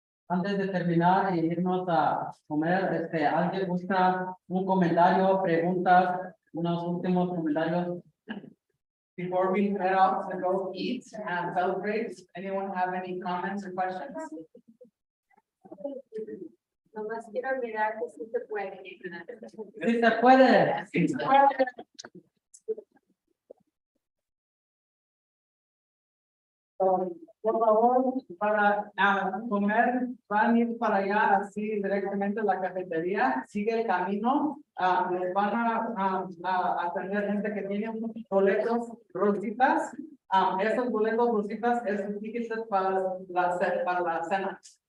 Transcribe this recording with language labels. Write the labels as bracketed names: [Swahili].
[Spanish] Antes de terminar y irnos a comer, ¿alguien busca un comentario, preguntas, unos últimos comentarios? [English] Before we head out to go eat and celebrate, anyone have any comments or questions? [Spanish] Nomás quiero olvidar que sí se puede. Sí se puede. Sí, se puede. Por favor, para comer, van a ir para allá, así directamente a la cafetería, sigue el camino, les van a tener gente que tiene unos boletos rositas, esos boletos rositas es un ticket para la cena.